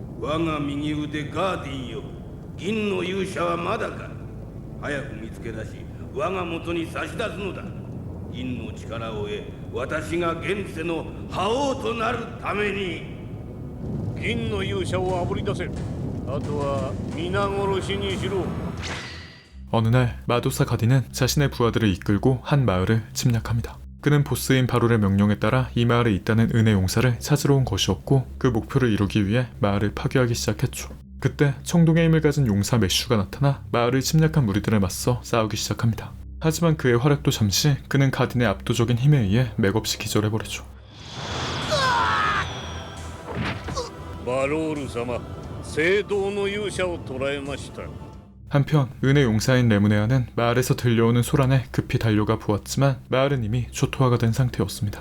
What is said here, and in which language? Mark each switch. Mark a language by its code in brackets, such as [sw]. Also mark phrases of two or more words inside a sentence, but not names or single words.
[ja] 我が右腕ガーディンよ、銀の勇者はまだか。早く見つけ出し我が元に差し出すのだ。銀の力を得、私が現世の覇王となるために。銀の勇者をあぶり出せ。あとは皆殺しにしろ。 [ko] 어느 날 마도사 가디는 자신의 부하들을 이끌고 한 마을을 침략합니다. 그는 보스인 바롤의 명령에 따라 이 마을에 있다는 은혜 용사를 찾으러 온 것이었고 그 목표를 이루기 위해 마을을 파괴하기 시작했죠. 그때 청동의 힘을 가진 용사 메슈가 나타나 마을을 침략한 무리들에 맞서 싸우기 시작합니다. 하지만 그의 활약도 잠시 그는 가딘의 압도적인 힘에 의해 맥없이 기절해버리죠. [ja] バロール様、聖堂の勇者を捕らえました。 [ko] 한편 은혜 용사인 레무네아는 마을에서 들려오는 소란에 급히 달려가 보았지만 마을은 이미 초토화가 된 상태였습니다.